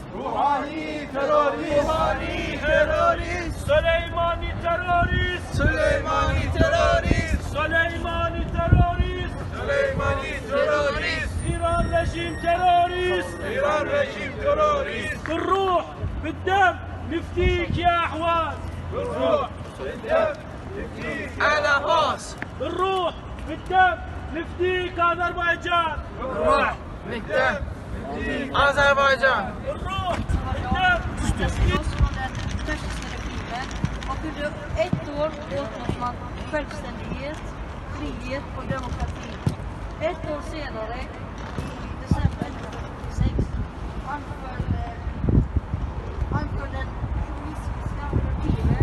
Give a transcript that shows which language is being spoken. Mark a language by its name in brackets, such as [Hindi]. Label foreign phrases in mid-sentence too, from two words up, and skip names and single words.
[Turkish] Ruhani terörist. Ruhani terörist. Süleymani terörist. Süleymani terörist. Süleymani terörist. Süleymani terörist. İran rejim terörist. İran rejim terörist. [Arabic] بالروح بالدم نفديك يا أحواز. بالروح بالدم نفديك. على راس بالروح بالدم نفديك أذربيجان. بالروح بالدم Azerbaycan. بالروح بالدم نفديك. [Swedish] Och under ett år uppnås man självständighet, frihet och demokrati. Ett år senare, i december 1946, anför den kommunistiska regimen